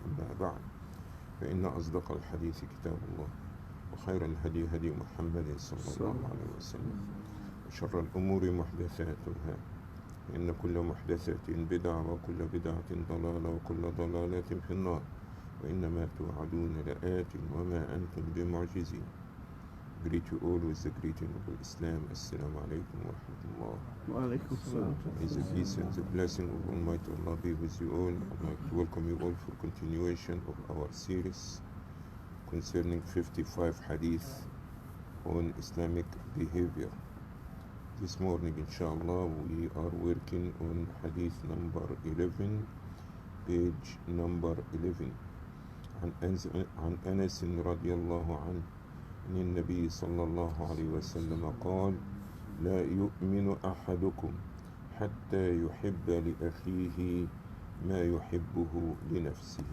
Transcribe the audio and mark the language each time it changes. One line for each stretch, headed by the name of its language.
Arabic: أما بعد فإن أصدق الحديث كتاب الله وخير الهدي هدي محمد صلى الله عليه وسلم وشر الأمور محدثاتها إن كل محدثة بدعة وكل بدعة ضلالة وكل ضلالة في النار وإنما توعدون لآت وما أنتم بمعجزين.
English: Greet you all with the greeting of Islam.
Arabic: Assalamu alaikum wa rahmatullah. Wa alaikum salam.
English: May the peace and the blessing of Almighty Allah be with you all. I'd like to welcome you all for continuation of our series concerning 55 hadith on Islamic behavior. This morning, inshallah, we are working on hadith number 11, page number 11.
Arabic: عن أنس رضي الله عنه أن النبي صلى الله عليه وسلم قال: لا يؤمن أحدكم حتى يحب لأخيه ما يحبه لنفسه.